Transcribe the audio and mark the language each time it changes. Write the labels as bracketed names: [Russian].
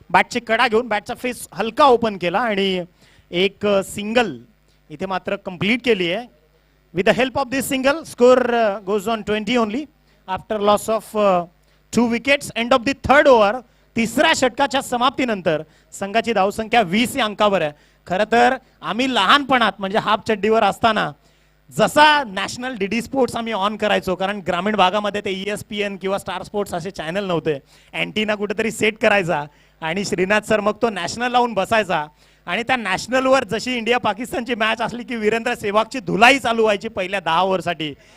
[Marathi] बॅटची कडा घेऊन बॅटचा फेस हलका ओपन केला आणि एक सिंगल इथे मात्र कंप्लीट केली आहे. [English] With the help of this single, score goes on 20 only after loss of 2 wickets. End of the third over. [Marathi] तिसऱ्या षटकाच्या समाप्तीनंतर संघाची धावसंख्या 20 या अंकावर आहे. खरं तर आम्ही लहानपणात म्हणजे हाफ चड्डीवर असताना जसा नॅशनल डीडी स्पोर्ट्स आम्ही ऑन करायचो, कारण ग्रामीण भागामध्ये ते ESPN किंवा स्टार स्पोर्ट्स असे चॅनल नव्हते. अँटीना कुठेतरी सेट करायचा आणि श्रीनाथ सर मग तो नॅशनल लावून बसायचा आणि त्या नॅशनलवर जशी इंडिया पाकिस्तानची मॅच असली की वीरेंद्र सेहवागची धुलाई चालू व्हायची पहिल्या 10 ओव्हरसाठी.